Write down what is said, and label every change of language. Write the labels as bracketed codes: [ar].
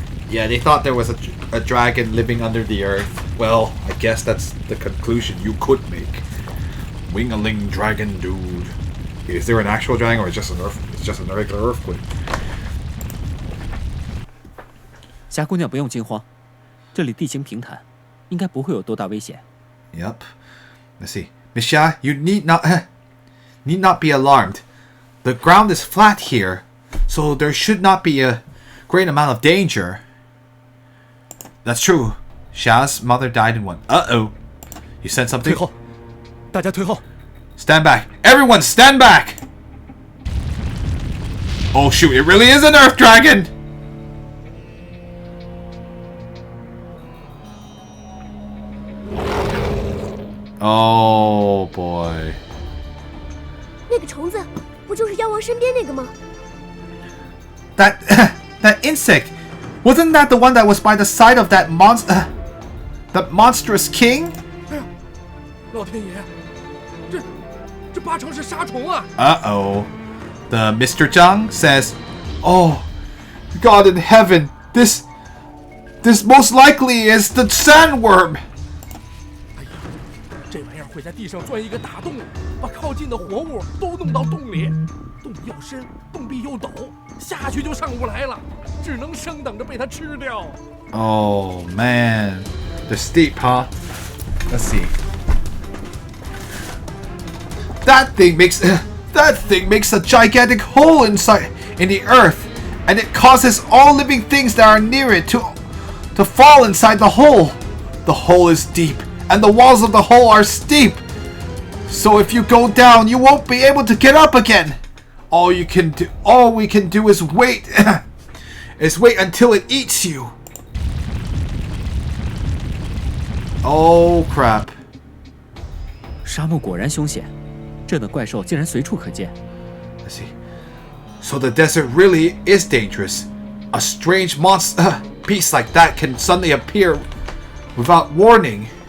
[en] Yeah, they thought there was a dragon living under the earth. Well, I guess that's the conclusion you could make. Wing-a-ling dragon dude. Is there an actual dragon or it's just an regular earthquake? [zh] 霞姑娘不用惊慌，这里地形平坦，应该不会有多大危险。 [en] Yep. Let's see. Miss Xia, you need not be alarmed. The ground is flat here, so there should not be a great amount of danger. That's true. Xia's mother died in one. Uh-oh. You said something? [zh] 退后，大家退后。 [en] Stand back. Everyone stand back! Oh shoot, it really is an Earth Dragon! Oh boy. [zh] 那个虫子不就是妖王身边那个吗？ [en] That insect! Wasn't that the one that was by the side of that monstrous king? [zh] 哎呀，老天爷，这八成是杀虫啊！ [en] Uh-oh. The Mr. Zhang says, "Oh, God in heaven, this most likely is the sandworm." [zh] 哎呀，这玩意儿会在地上钻一个大洞，把靠近的活物都弄到洞里。洞又深，洞壁又陡，下去就上不来了，只能生等着被它吃掉。 [en] Oh man, they're steep, huh? Let's see. That thing makes a gigantic hole in the earth, and it causes all living things that are near it to fall inside the hole. The hole is deep, and the walls of the hole are steep. So if you go down, you won't be able to get up again. All we can do is wait. Is wait until it eats you. Oh crap! [zh] 沙漠果然凶险，这等怪兽竟然随处可见。 [en] Let's see. So the desert really is dangerous. A strange monster beast like that can suddenly appear without warning.